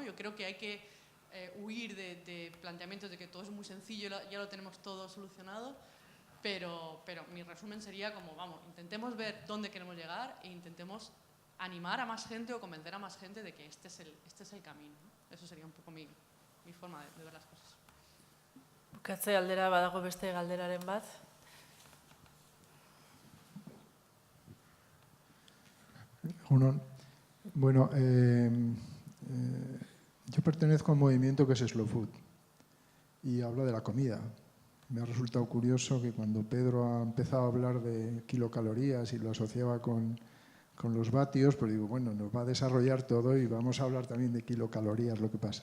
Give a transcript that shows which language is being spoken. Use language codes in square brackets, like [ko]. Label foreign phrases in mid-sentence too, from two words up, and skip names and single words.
[es] Yo creo que hay que huir de planteamientos de que todo es muy sencillo, ya lo tenemos todo solucionado, pero mi resumen sería como, vamos, intentemos ver dónde queremos llegar e intentemos animar a más gente o convencer a más gente de que este es el camino, ¿no? Eso sería un poco mi forma de ver las cosas. [eu] Bukatze aldera badago beste galderaren bat. [es] Bueno, yo pertenezco a un movimiento que es Slow Food y habla de la comida. Me ha resultado curioso que cuando Pedro ha empezado a hablar de kilocalorías y lo asociaba con los vatios, pues digo, bueno, nos va a desarrollar todo y vamos a hablar también de kilocalorías, lo que pasa.